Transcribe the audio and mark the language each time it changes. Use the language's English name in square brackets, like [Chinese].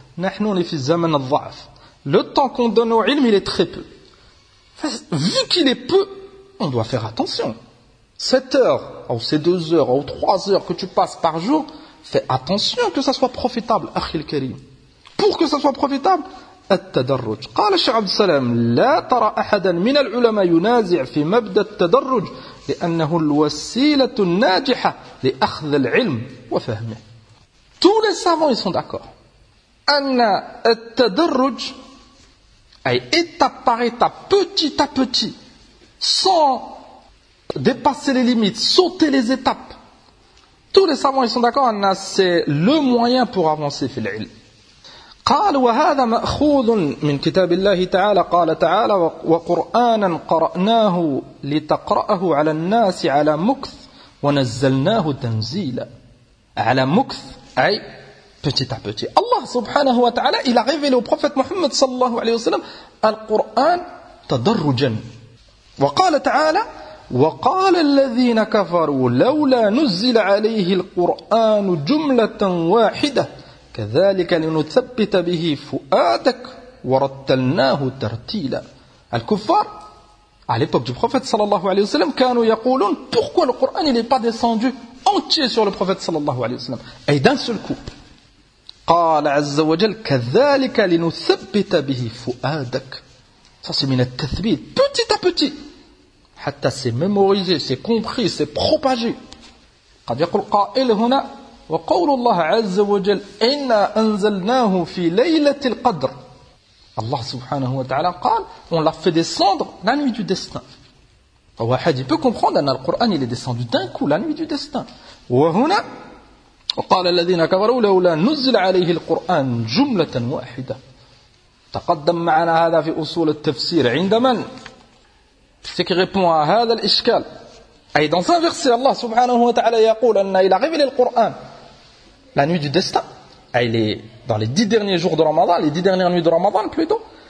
[French] Nous, on est fils [Arabic] zaman al-dha'af. [French] Le temps qu'on donne au ilm, il est très peu. Vu qu'il est peu, on doit faire attention. 7 heures, ou c'est 2 heures, ou 3 heures que tu passes par jour, fais attention que ça soit profitable, [Arabic] akhil karim. [French] Pour que ça soit profitable, التدرج. [Arabic] قال الشيخ عبد السلام لا ترى أحدا من العلماء ينازع في مبدأ التدرج لأنه الوسيلة الناجحة لأخذ العلم وفهمه. [French] Tous les savants, ils sont d'accord. [Arabic] أن التدرج أي [French] étape par étape, petit à petit, sans dépasser les limites, sauter les étapes. Tous les savants, ils sont d'accord. أن c'est le moyen pour avancer [Arabic] في العلم. قال وهذا مأخوذ من كتاب الله تعالى قال تعالى وقرآنا قرأناه لتقرأه على الناس على مكث ونزلناه تنزيلا على مكث أي [French] petit à petit. [Arabic] الله سبحانه وتعالى [French] il a révélé au prophète Mohammed [Arabic] صلى الله عليه وسلم القرآن تدرجا وقال تعالى وقال الذين كفروا لولا نزل عليه القرآن جملة واحدة كذلك لنثبت به فؤادك ورتلناه ترتيلا. [French] الكفار à l'époque du prophète sallallahu alayhi wa sallam [Arabic] كانوا يقولون [French] pourquoi le Coran il n'est pas descendu entier sur le prophète [Arabic] sallallahu alayhi wa sallam [French] et d'un seul coup. [Arabic] قال عز وجل كذلك لنثبت به فؤادك. [French] Ça c'est [Arabic] من التثبيت, [French] petit à petit, حتى c'est mémorisé, c'est compris, c'est propagé. [Arabic] قد يقول قائل هنا وقول الله عز وجل إنا أنزلناه في ليلة القدر. الله سبحانه وتعالى قال [French] on l'a fait descendre la nuit du destin. فواحد il peut comprendre [Arabic] أن القرآن [French] il est descendu d'un coup la nuit du destin. [Arabic] وهنا وقال الذين كفروا لولا نزل عليه القرآن جملة واحدة. تقدم معنا هذا في أصول التفسير عند من [French] ce qui répond à [Arabic] هذا الإشكال أي [French] dans un verset [Arabic] الله سبحانه وتعالى يقول أن [French] il a révélé le Coran la nuit du destin, elle est dans les 10 derniers jours de Ramadan, les 10 dernières nuits de Ramadan plutôt.